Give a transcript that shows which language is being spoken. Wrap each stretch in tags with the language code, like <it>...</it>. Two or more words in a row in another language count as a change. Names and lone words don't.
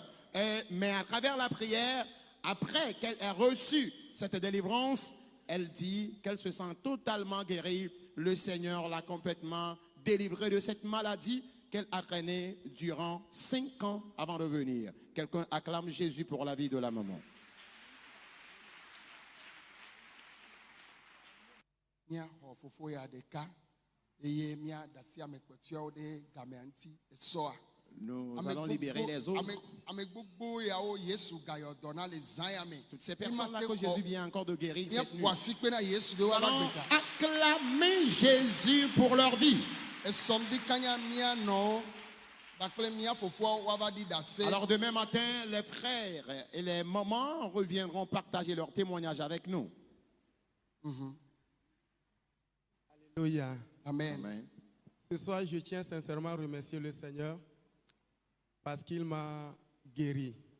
<fr>Mais à travers la prière, après qu'elle ait reçu cette délivrance, elle dit qu'elle se sent totalement guérie. Le Seigneur l'a complètement délivrée de cette maladie qu'elle a traînée durant 5 ans avant de venir. Quelqu'un acclame Jésus pour la vie de la maman.</fr> <ee>Míaxɔ fofo ya ɖeka eye míaɖe ame kpɔtɔeawo ɖe gamea ŋuti esɔa.</ee> <fr>Nous allons libérer les autres.</fr> <ee>Ame gbogbo yawo Yesu gayɔ dɔ na le zã ya me.</ee> <fr>Toutes ces personnes-là que Jésus vient encore de guérir cette nuit.</fr> <ee>Míaƒo asi kpe na Yesu ɖe</ee> <fr>Nous</fr> <ee>woava</ee> <fr>allons</fr> <ee>gbega.</ee> <fr>acclamer Jésus pour leur vie.</fr> <ee>Esɔm ɖi kanya míanɔwo kpakple mía fofoawo woava ɖi ɖase.</ee> <fr>Alors demain matin, les frères et les mamans reviendront partager leur témoignage avec nous. Alléluia. Amen. Amen. Ce soir, je tiens sincèrement à remercier le Seigneur parce qu'il m'a guéri.</fr>